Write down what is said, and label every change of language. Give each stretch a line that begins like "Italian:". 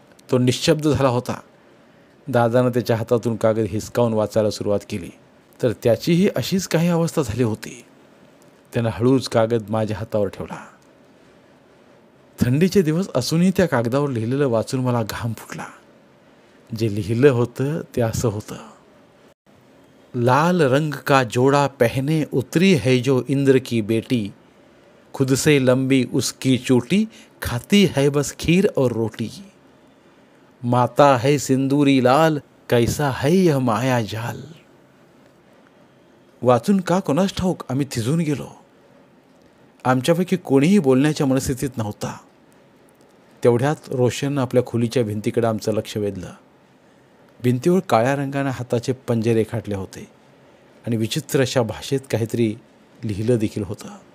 Marathi: तो निश्शब्द झाला होता. दादानं त्याच्या हातातून कागद हिसकावून वाचायला सुरुवात केली तर त्याचीही अशीच काही अवस्था झाली होती. त्यानं हळूच कागद माझ्या हातावर ठेवला. थंडीचे दिवस असूनही त्या कागदावर लिहिलेलं वाचून मला घाम फुटला. जे लिहिलं होतं ते असं होतं,
Hindi: लाल रंग का जोड़ा पहने उतरी है जो इंद्र की बेटी, खुद से लंबी उसकी चोटी, खाती है बस खीर और रोटी, माता है सिंदूरी लाल, कैसा है यह माया जाल.
Marathi: वाचून का कोणास ठाऊक आम्ही थिजून गेलो. आमच्यापैकी कोणीही बोलण्याच्या मनस्थितीत नव्हता. तेवढ्यात रोशननं आपल्या खोलीच्या भिंतीकडे आमचं लक्ष वेधलं. भिंतीवर काळ्या रंगाने हाताचे पंजे रेखाटले होते आणि विचित्र अशा भाषेत काहीतरी लिहिलं देखील होतं.